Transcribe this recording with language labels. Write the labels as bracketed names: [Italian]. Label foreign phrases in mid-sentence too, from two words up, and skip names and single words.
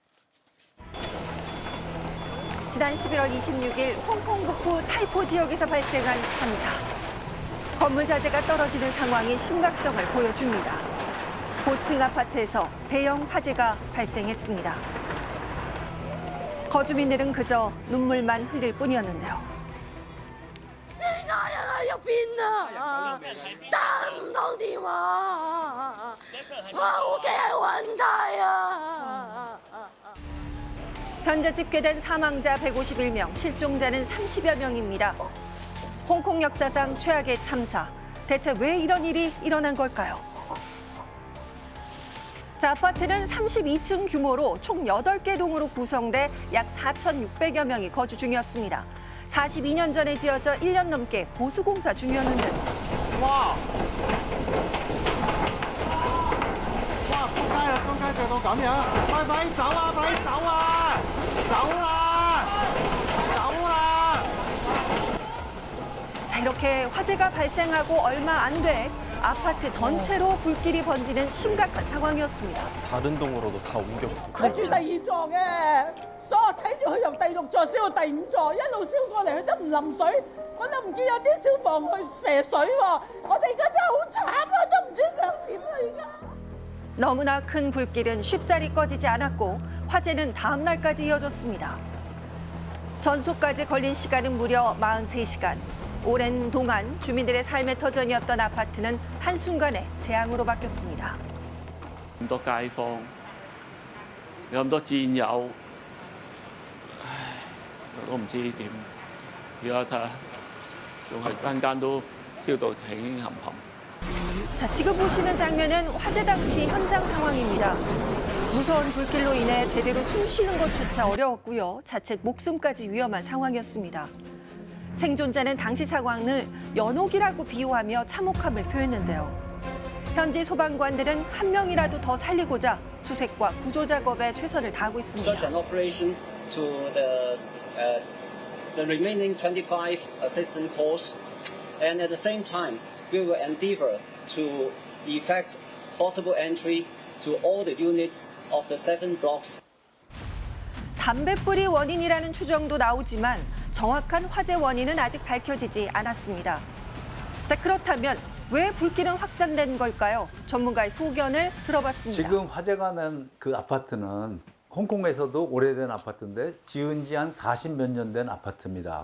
[Korean] 지난 11월 26일 홍콩 북부 타이포 지역에서 발생한 참사. 건물 자재가 떨어지는 상황이 심각성을 보여줍니다. 고층 아파트에서 대형 화재가 발생했습니다. 거주민들은 그저 눈물만 흘릴 뿐이었는데요. [Cantonese] 入邊啊！打唔到電話啊！我屋企係問題啊！ [Korean] 현재 집계된 사망자 151명, 실종자는 30여 명입니다. 홍콩 역사상 최악의 참사. 대체 왜 이런 일이 일어난 걸까요? 자, 아파트는 32층 규모로 총 8개 동으로 구성돼 약 4,600여 명이 거주 중이었습니다. 42년 전에 지어져 1년 넘게 보수공사 중이었는데. 와! 와, [Cantonese] 仆街啦！中間着到咁樣，快快走啊！快走啊！走啦！走啦！ [Korean] 자, 이렇게 화재가 발생하고 얼마 안 돼 아파트 전체로 불길이 번지는 심각한 상황이었습니다. 다른 동으로도 다 옮겼고. [Cantonese] 我住第二座嘅，所以我睇住佢由第6座燒到第5座，一路燒過嚟，佢都唔淋水，我都唔見有啲消防去射水喎。我哋而家真係好慘啊，都唔知想點啦而家。 [Korean] 너무나 큰 불길은 쉽사리 꺼지지 않았고 화재는 다음 날까지 이어졌습니다. 전소까지 걸린 시간은 무려 43시간. 오랜 동안 주민들의 삶의 터전이었던 아파트는 한순간에 재앙으로 바뀌었습니다. [Cantonese] 咁多街坊，有咁多戰友，唉，我都唔知點。而家睇下，仲係間間都燒到興興冚冚。 [Korean] 자, 지금 보시는 장면은 화재 당시 현장 상황입니다. 무서운 불길로 인해 제대로 숨 쉬는 것조차 어려웠고요. 자칫 목숨까지 위험한 상황이었습니다. 생존자는 당시 상황을 연옥이라고 비유하며 참혹함을 표했는데요. 현지 소방관들은 한 명이라도 더 살리고자 수색과 구조 작업에 최선을 다하고 있습니다. [English] Search and operation to the remaining 25 assistant corps, and at the same time, we will endeavor to effect forcible entry to all the units of the 7 blocks. [Korean] 담뱃불이 원인이라는 추정도 나오지만 정확한 화재 원인은 아직 밝혀지지 않았습니다. 자, 그렇다면 왜 불길은 확산된 걸까요? 전문가의 소견을 들어봤습니다. 지금 화재가 난 그 아파트는 홍콩에서도 오래된 아파트인데 지은 지 한 40몇 년 된 아파트입니다.